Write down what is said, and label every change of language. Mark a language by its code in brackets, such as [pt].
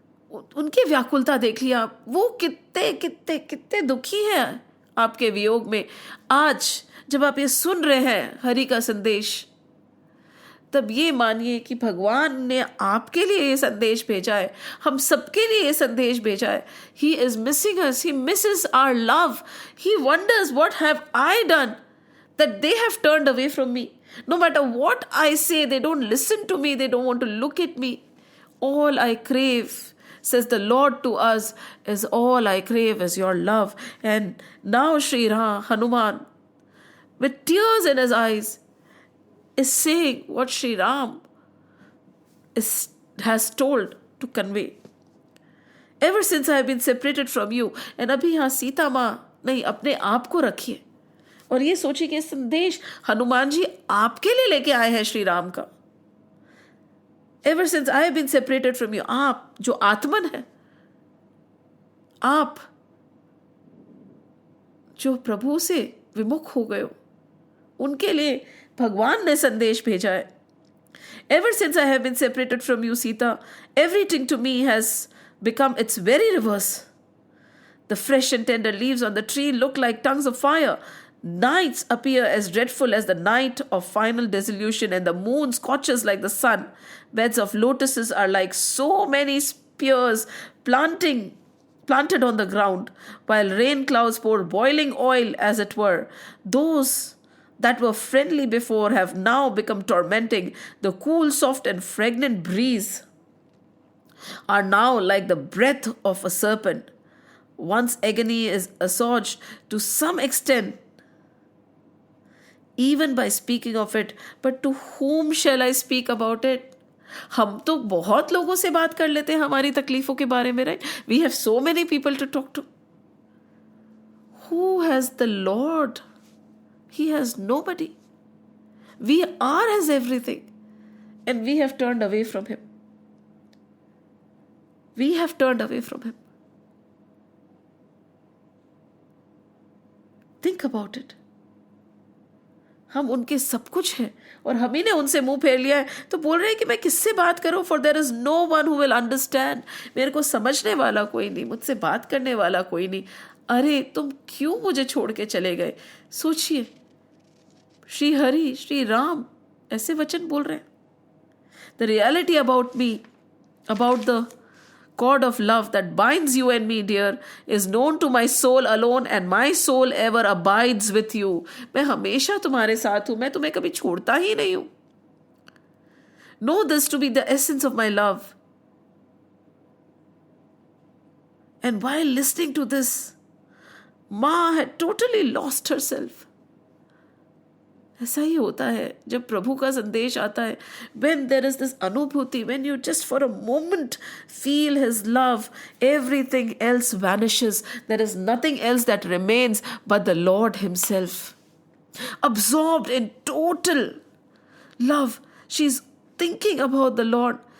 [hi] उनकी व्याकुलता देख लिया आप, वो कितने कितने कितने दुखी हैं आपके वियोग में। आज जब आप ये सुन रहे हैं हरि का संदेश, तब ये मानिए कि भगवान ने आपके लिए ये संदेश भेजा है, हम सबके लिए ये संदेश भेजा है। [en] He is missing us, he misses our love, he wonders what have I done that they have turned away from me. No matter what I say, they don't listen to me, they don't want to look at me. All I crave, says the Lord to us, is all I crave is your love. And now Sri Hanuman, with tears in his eyes, is saying what Sri Ram has told to convey. Ever since I have been separated from you. [hi] And अभी यहाँ सीता माँ नहीं, अपने आप को रखिए और ये सोचिए कि संदेश हनुमान जी आपके लिए लेके आए हैं श्री राम का। [en] Ever since I have been separated from you, [hi] आप जो आत्मन है, आप जो प्रभु से विमुख हो गए हो, उनके लिए भगवान ने संदेश भेजा है। [en] Ever since I have been separated from you, Sita, everything to me has become its very reverse. The fresh and tender leaves on the tree look like tongues of fire. Nights appear as dreadful as the night of final dissolution, and the moon scorches like the sun. Beds of lotuses are like so many spears planted on the ground, while rain clouds pour boiling oil, as it were. Those that were friendly before have now become tormenting. The cool, soft, and fragrant breeze are now like the breath of a serpent. Once agony is assuaged to some extent, even by speaking of it, but to whom shall I speak about it? [hi] हम तो बहुत लोगों से बात कर लेते हैं हमारी तकलीफों के बारे में, right? [en] We have so many people to talk to. Who has the Lord? He has nobody. We are his everything, and we have turned away from him. We have turned away from him. Think about it. [hi] हम उनके सब कुछ हैं और हम ही ने उनसे मुंह फेर लिया है, तो बोल रहे हैं कि मैं किससे बात करूं, [en] For there is no one who will understand. [hi] मेरे को समझने वाला कोई नहीं, मुझसे बात करने वाला कोई नहीं. अरे तुम क्यों मुझे छोड़ के चले गए? सोचिए, श्री हरि, श्री राम ऐसे वचन बोल रहे हैं. [en] The reality about me, about the cord of love that binds you and me, dear, is known to my soul alone, and my soul ever abides with you. [hi] मैं हमेशा तुम्हारे साथ हूं, मैं तुम्हें कभी छोड़ता ही नहीं हूं. [en] Know this to be the essence of my love. And while listening to this, Ma had totally lost herself. [hi] ऐसा ही होता है जब प्रभु का संदेश आता है. [en] When there is this अनुभूति, when you just for a moment feel his love, everything else vanishes. There is nothing else that remains but the Lord himself. Absorbed in total love, she's thinking about the Lord.